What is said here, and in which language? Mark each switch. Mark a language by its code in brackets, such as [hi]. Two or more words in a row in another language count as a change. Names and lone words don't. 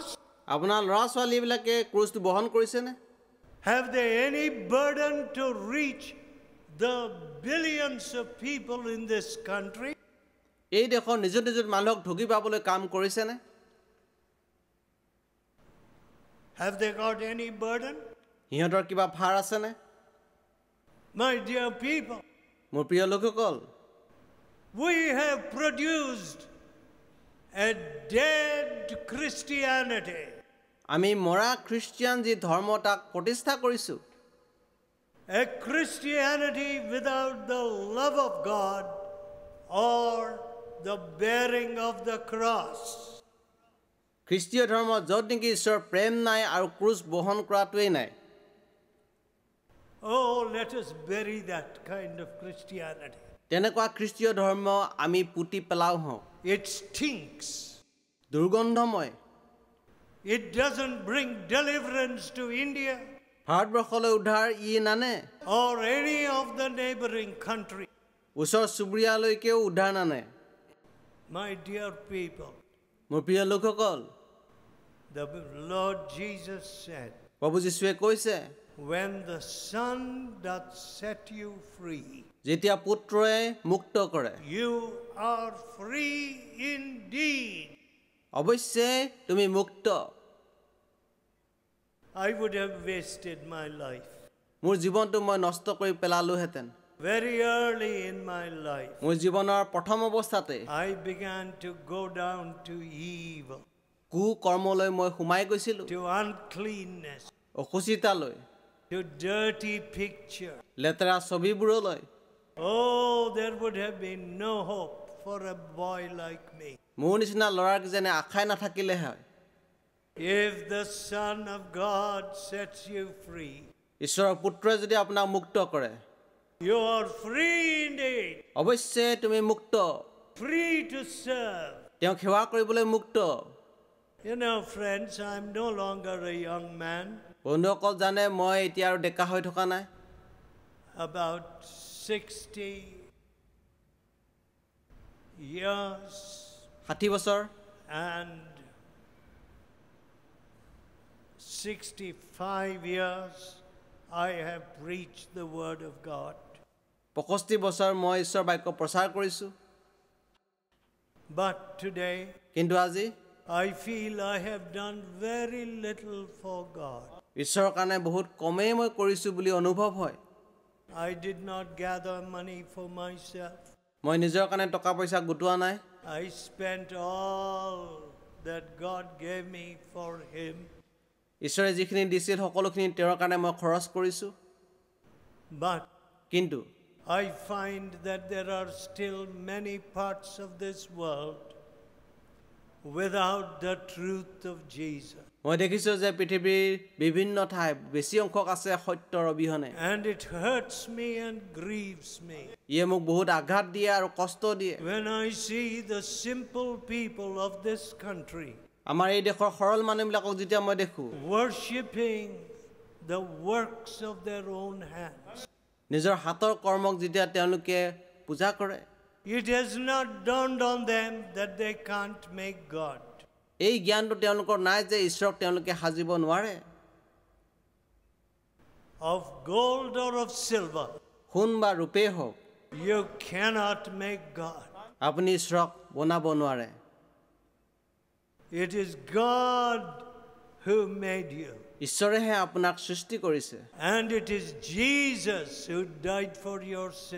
[as] আপোনাৰ ল'ৰা ছোৱালীবিলাকে ক্ৰুচটো বহন কৰিছেনে? [en] Have they any burden to reach the billions of people in this country? [as] এই দেশৰ নিযুত নিযুত মানুহক ঢুকি পাবলৈ কাম কৰিছেনে? [en] Have they got any burden? [as] সিহঁতৰ কিবা ভাৰ আছেনে? [en] My dear people, [as] মোৰ প্ৰিয় লোকসকল, [en] we have produced a dead Christianity. [as] আমি মৰা খ্ৰীষ্টিয়ান যি ধৰ্ম তাক প্ৰতিষ্ঠা কৰিছোঁ। [en] A Christianity without the love of God or the bearing of the cross. [as] খ্ৰীষ্টীয় ধৰ্ম য'ত নেকি ঈশ্বৰৰ প্ৰেম নাই আৰু ক্ৰুচ বহন কৰাটোৱেই নাই [en] Oh, let us bury that kind of Christianity. [as] তেনেকুৱা খ্ৰীষ্টীয় ধৰ্ম আমি পুতি পেলাও হওঁ [en] It stinks. [as] দুৰ্গন্ধময় [en] It doesn't bring deliverance to India [as] ভাৰতবৰ্ষলৈ উদ্ধাৰ ই নানে [en] or any of the neighboring countries. [as] ওচৰ চুবুৰীয়ালৈকেও উদ্ধাৰ নানে [en] My dear people, [as] মোৰ প্ৰিয় লোকসকল [en] the Lord Jesus said, [as] প্ৰভু যীশুৱে কৈছে [en] when the Son doth set you free, [as] যেতিয়া পুত্ৰই মুক্ত কৰে [en] you are free indeed. [as] অৱশ্যে তুমি মুক্ত [en] I would have wasted my life. [as] মোৰ জীৱনটো মই নষ্ট কৰি পেলালোহেঁতেন [en] Very early in my life, [as] মোৰ জীৱনৰ প্ৰথম অৱস্থাতে [en] I began to go down to evil, [as] কু কৰ্মলৈ মই সোমাই গৈছিলোঁ [en] to uncleanness, [as] অসুচিতালৈ [en] to dirty picture. [as] লেতেৰা ছবিবোৰলৈ [en] Oh, there would have been no hope for a boy like me. [as] মোৰ নিচিনা ল'ৰাক যেনে আশাই নাথাকিলে হয় [en] If the Son of God sets you free, [as] ঈশ্বৰৰ পুত্ৰই যদি আপোনাক মুক্ত কৰে [en] you are free indeed, [as] অৱশ্যে তুমি মুক্ত [en] free to serve. [as] তেওঁক সেৱা কৰিবলৈ মুক্ত [en] You know, friends, I'm no longer a young man, [as] বন্ধুসকল জানে মই এতিয়া আৰু ডেকা হৈ থকা নাই [en] about 60 years, [as] 60 বছৰ [en] and 65 years I have preached the word of God. [as] 65 বছৰ মই ঈশ্বৰৰ বাক্য প্ৰচাৰ কৰিছোঁ [en] But today, [as] কিন্তু আজি [en] I feel I have done very little for God. [as] ঈশ্বৰৰ কাৰণে বহুত কমেই মই কৰিছোঁ বুলি অনুভৱ হয় [en] I did not gather money for myself. [as] মই নিজৰ কাৰণে টকা পইচা গোটোৱা নাই [en] I spent all that God gave me for Him. [as] ঈশ্বৰে যিখিনি দিছিল সকলোখিনি তেওঁৰ কাৰণে মই খৰচ কৰিছোঁ [en] But [as] কিন্তু [en] I find that there are still many parts of this world without the truth of Jesus. [as] মই দেখিছোঁ যে পৃথিৱীৰ বিভিন্ন ঠাই বেছি অংশ আছে সত্যৰ অবিহনে [en] And it hurts me and grieves me [as] ইয়ে মোক বহুত আঘাত দিয়ে আৰু কষ্ট দিয়ে [en] when I see the simple people of this country [as] আমাৰ এই দেশৰ সৰল মানুহবিলাকক যেতিয়া মই দেখোঁ [en] worshipping the works of their own hands. [as] নিজৰ হাতৰ কৰ্মক যেতিয়া তেওঁলোকে পূজা কৰে [en] It has not dawned on them that they can't make God. [as] এই জ্ঞানটো তেওঁলোকৰ নাই যে ঈশ্বৰক তেওঁলোকে সাজিব নোৱাৰে [en] Of gold or of silver, [as] সোণ বা ৰূপেই হওক [en] you cannot make God. [as] আপুনি ঈশ্বৰক বনাব নোৱাৰে [en] It is God who made you. [as] ঈশ্বৰেহে আপোনাক সৃষ্টি কৰিছে [en] And it is Jesus who died for your sin.